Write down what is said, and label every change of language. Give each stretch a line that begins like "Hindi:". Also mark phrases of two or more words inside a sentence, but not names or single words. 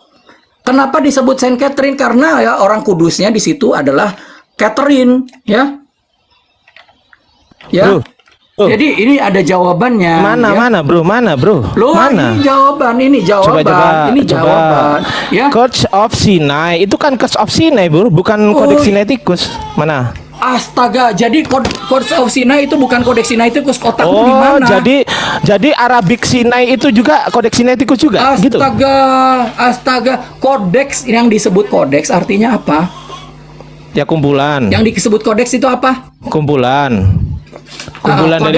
Indonesian: Kenapa disebut Saint Catherine? Karena ya orang kudusnya di situ adalah Catherine ya. Ya.
English: Bro, bro.
Indonesian: Jadi ini ada jawabannya. Mana ya. mana bro, mana bro? Loh, Mana? ini jawaban, ini jawaban. Ya. Codes of Sinai itu kan Codes of Sinai bro, bukan kodeks Sinaiticus. Mana? Astaga, jadi Codes of Sinai itu bukan kodeks Sinaiticus, kotakmu di Oh, mana? jadi Arabic Sinai itu juga kodeks Sinaiticus juga, gitu. Astaga, kodeks yang disebut kodeks artinya apa? Ya kumpulan. Yang disebut kodeks itu apa? Kumpulan dari